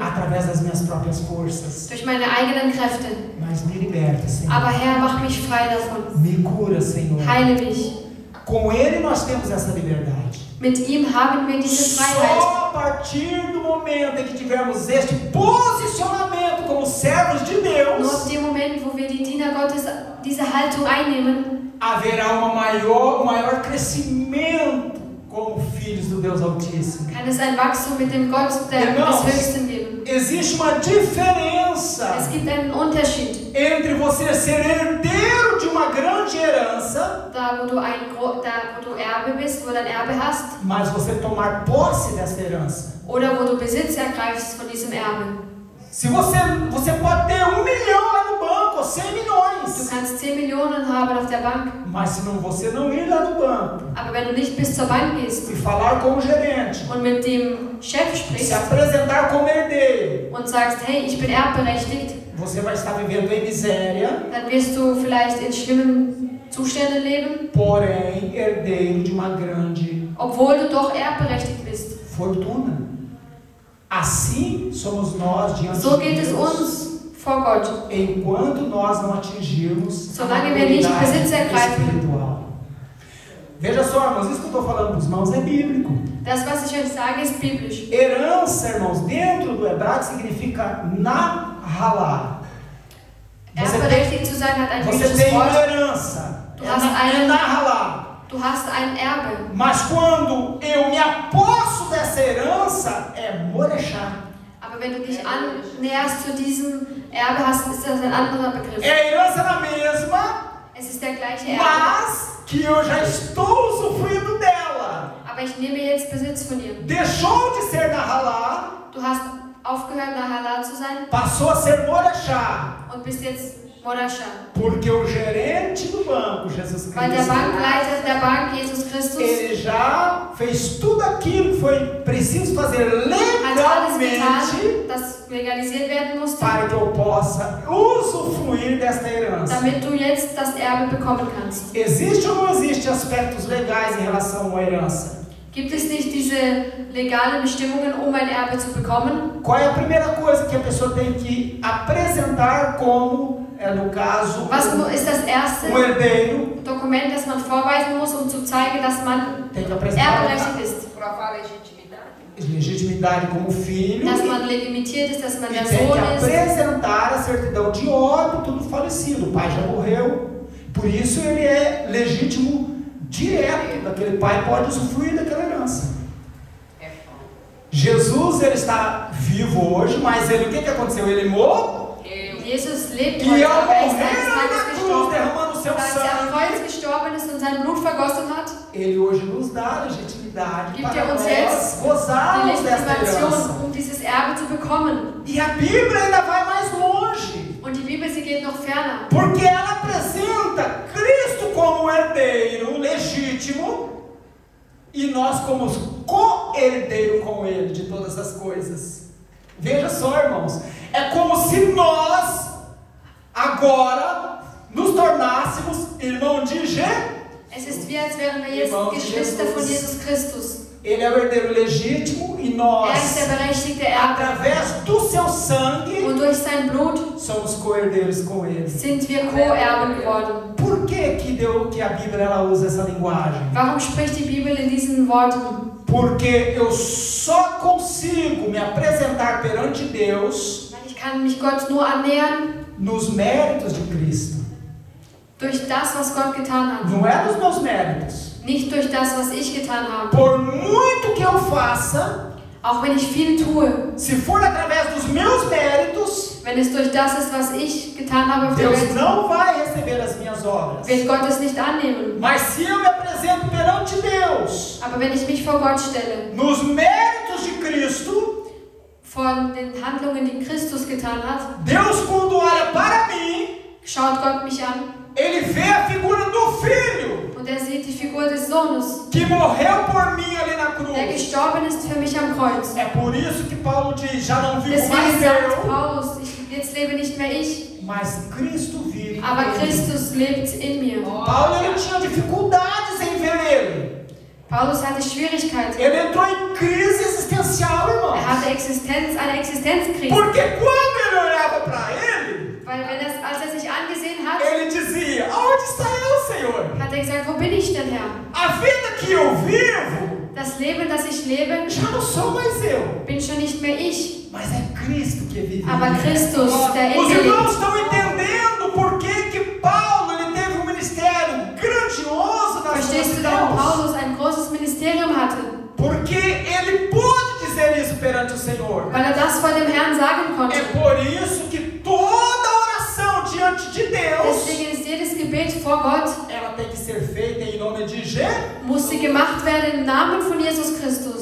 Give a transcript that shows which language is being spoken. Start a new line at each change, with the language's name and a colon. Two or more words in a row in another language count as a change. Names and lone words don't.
Portuguese: através das minhas próprias forças.
German: durch meine eigenen Kräfte.
Portuguese: Mas me liberta, Senhor.
German: Aber Herr, mach mich frei davon.
Portuguese: Me cura, Senhor.
German: Heile mich.
Portuguese: Com ele nós temos essa liberdade.
German: Mit ihm haben wir diese Freiheit.
Portuguese: Só a partir do momento em que tivermos este posicionamento como servos de
German: Nur
Portuguese: Deus,
German: ab dem Moment, wo wir die Diener Gottes diese Haltung einnehmen,
Portuguese: haverá um maior crescimento como filhos do Deus Altíssimo.
German: kann es ein Wachstum mit dem Gott
Portuguese: Irmãos,
German: des Höchsten geben.
Portuguese: Existe uma diferença
German: Es gibt einen Unterschied.
Portuguese: entre você ser herdeiro de uma grande herança,
German: Da, wo du Erbe bist, wo du ein Erbe hast,
Portuguese: mas você tomar posse dessa herança.
German: oder wo du Besitz ergreifst von diesem Erbe.
Portuguese: Se você pode ter 1 milhão lá no banco, ou 100
German: Du
Portuguese: milhões,
German: kannst 10 Millionen haben auf der Bank,
Portuguese: mas se você não ir lá no banco
German: aber wenn du nicht bis zur Bank gehst
Portuguese: e falar com o gerente,
German: und mit dem Chef
Portuguese: se
German: sprichst
Portuguese: apresentar como herdeiro,
German: und sagst, hey, ich bin erbberechtigt,
Portuguese: você vai estar vivendo em miséria,
German: dann wirst du vielleicht in schlimmen Zuständen leben,
Portuguese: porém herdeiro de uma grande
German: obwohl du doch erbberechtigt bist.
Portuguese: fortuna. Assim somos nós diante
German: So
Portuguese: de
German: geht es
Portuguese: Deus,
German: uns vor Gott.
Portuguese: enquanto nós não atingirmos a
German: Solange wir nicht
Portuguese: maturidade
German: Besitz ergreifen.
Portuguese: espiritual. Veja só, irmãos, isso que eu estou falando para os irmãos é bíblico.
German: Das, was ich euch sage, ist biblisch.
Portuguese: Herança, irmãos, dentro do hebraico significa nahalá.
German: Erbberechtigt zu sein hat ein
Portuguese: Você
German: biblisches
Portuguese: tem uma
German: Wort.
Portuguese: herança,
German: Du hast einen-
Portuguese: nahalá.
German: Du hast ein Erbe.
Portuguese: Mas quando eu me aposso dessa herança, é morechá.
German: Aber wenn du dich annäherst zu diesem Erbe hast, ist das ein anderer Begriff.
Portuguese: É a herança na mesma,
German: Es ist der gleiche Erbe.
Portuguese: mas que eu já estou usufruindo dela.
German: Aber ich nehme jetzt Besitz von ihr.
Portuguese: Deixou de ser nahalá,
German: Du hast aufgehört, Nahalal zu sein
Portuguese: passou a ser morechá.
German: und bist jetzt Morascha.
Portuguese: Porque o gerente do banco, Jesus
German: Weil der
Portuguese: Cristo,
German: Bankleiter der Bank, Jesus Christus,
Portuguese: ele já fez tudo aquilo que foi preciso fazer
German: hat alles
Portuguese: legalmente
German: getan, das legalisiert werden musste,
Portuguese: para que eu possa usufruir desta herança.
German: damit du jetzt das Erbe bekommen kannst.
Portuguese: Existe ou não existe aspectos legais em relação à herança?
German: Gibt es nicht diese legalen Bestimmungen, um ein Erbe zu bekommen?
Portuguese: Qual é a primeira coisa que a pessoa tem que apresentar como, no caso,
German: Was ist das erste
Portuguese: herdeiro?
German: Dokument, das man vorweisen muss, um zu zeigen, dass man
Portuguese: Tem que apresentar
German: erbberechtigt ist?
Portuguese: Provar a legitimidade. legitimidade como filho.
German: Dass man legitimiert ist, dass man
Portuguese: E
German: der
Portuguese: tem
German: Sohn
Portuguese: que
German: ist.
Portuguese: apresentar a certidão de óbito do falecido. O pai já morreu, por isso ele é legítimo direto daquele pai, pode usufruir daquela herança. É foda. Jesus, ele está vivo hoje, mas ele, o que aconteceu? Ele morreu
German: Jesus lebt
Portuguese: e
German: heute,
Portuguese: ao
German: aber er ist
Portuguese: morrer
German: eines
Portuguese: na
German: Tages
Portuguese: cruz,
German: gestorben.
Portuguese: derramando o seu
German: Und als er am
Portuguese: sangue,
German: Kreuz gestorben ist und sein Blut vergossen hat,
Portuguese: ele hoje nos dá a legitimidade legitimidade
German: gibt
Portuguese: para
German: er uns
Portuguese: nós
German: jetzt die
Portuguese: gozarmos desta herança.
German: Legitimation, dieses Erbe zu bekommen.
Portuguese: E a Bíblia ainda vai mais longe,
German: Und die Bibel, sie geht noch ferner.
Portuguese: porque ela apresenta Cristo como herdeiro legítimo e nós como co-herdeiro com Ele de todas as coisas. Veja só, irmãos, é como se nós agora nos tornássemos irmão de Jesus.
German: Es ist wie, als wären wir jetzt
Portuguese: Irmãos de
German: Geschwister von
Portuguese: Jesus.
German: Jesus Christus.
Portuguese: Ele é o herdeiro legítimo e
German: Er ist
Portuguese: nós,
German: der berechtigte Erbe.
Portuguese: através do seu sangue,
German: Und durch sein Blut
Portuguese: somos co-herdeiros com Ele.
German: sind wir Co-Erben geworden.
Portuguese: Por que a Bíblia ela usa essa linguagem?
German: Warum spricht die Bibel in diesen Worten?
Portuguese: Porque eu só consigo me apresentar perante Deus
German: Weil ich kann mich Gott nur annähern
Portuguese: nos méritos de Cristo.
German: durch das, was Gott getan hat.
Portuguese: Não é nos meus méritos.
German: Nicht durch das, was ich getan habe.
Portuguese: Por muito que eu faça,
German: Auch wenn ich viel tue,
Portuguese: se for através dos meus méritos,
German: wenn es durch das ist, was ich getan habe auf der
Portuguese: Deus
German: Welt,
Portuguese: não vai receber as minhas obras.
German: wird Gott es nicht annehmen.
Portuguese: Mas se eu me apresento perante Deus,
German: Aber wenn ich mich vor Gott stelle,
Portuguese: nos méritos de Cristo,
German: von den Handlungen, die Christus getan hat,
Portuguese: Deus, quando olha para mim,
German: schaut Gott mich an
Portuguese: Ele vê a figura do Filho
German: und er sieht die Figur des Sohnes,
Portuguese: que morreu por mim ali na cruz.
German: der gestorben ist für mich am Kreuz.
Portuguese: É por isso que Paulo diz: já não vivo
German: Deswegen
Portuguese: mais
German: sagt
Portuguese: eu,
German: Paulus, jetzt lebe nicht mehr ich,
Portuguese: mas Cristo vive.
German: aber
Portuguese: em mim.
German: Christus lebt in mir.
Portuguese: Paulo ele tinha dificuldades em ver ele.
German: Paulus hatte Schwierigkeiten.
Portuguese: Ele entrou em crise existencial, irmãos.
German: Er hatte eine Existenzkrise.
Portuguese: Porque quando ele olhava para ele,
German: Weil als er sich angesehen hat,
Portuguese: ele dizia: aonde está eu, Senhor?
German: hat er gesagt, wo bin ich denn, Herr?
Portuguese: A vida que eu vivo
German: Das Leben, das ich lebe,
Portuguese: já não sou mais eu,
German: bin schon nicht mehr ich,
Portuguese: mas é Cristo que vive. em
German: aber
Portuguese: mim.
German: Christus, der in
Portuguese: Os
German: mir
Portuguese: irmãos
German: lebt.
Portuguese: estão entendendo por que Paulo ele teve um ministério grandioso nas
German: Verstehst du, warum Paulus ein großes Ministerium hatte?
Portuguese: Porque ele pôde dizer isso perante o Senhor.
German: Weil er das vor dem Herrn sagen
Portuguese: É
German: konnte.
Portuguese: por isso que toda oração diante de Deus,
German: Deswegen ist jedes Gebet vor Gott,
Portuguese: ela tem que ser feita em nome de Jesus.
German: muss sie gemacht werden im Namen von Jesus Christus.